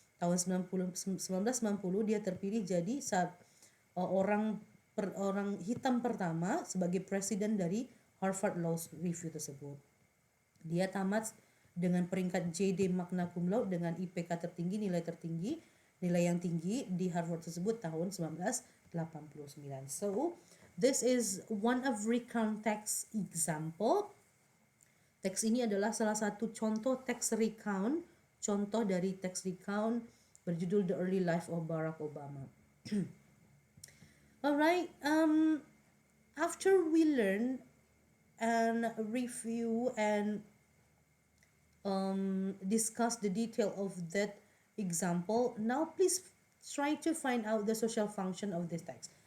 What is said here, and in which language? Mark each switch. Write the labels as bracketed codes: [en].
[id] Tahun 1990 dia terpilih jadi orang hitam pertama sebagai presiden dari Harvard Law Review tersebut. Dia tamat dengan peringkat JD magna cum laude dengan IPK tertinggi, nilai yang tinggi di Harvard tersebut tahun 1989. [en] So, this is one of recount text example. [id] Teks ini adalah salah satu contoh teks recount, contoh dari teks recount berjudul The Early Life of Barack Obama. [en] Alright, after we learn and review and discuss the detail of that example, now please try to find out the social function of this text.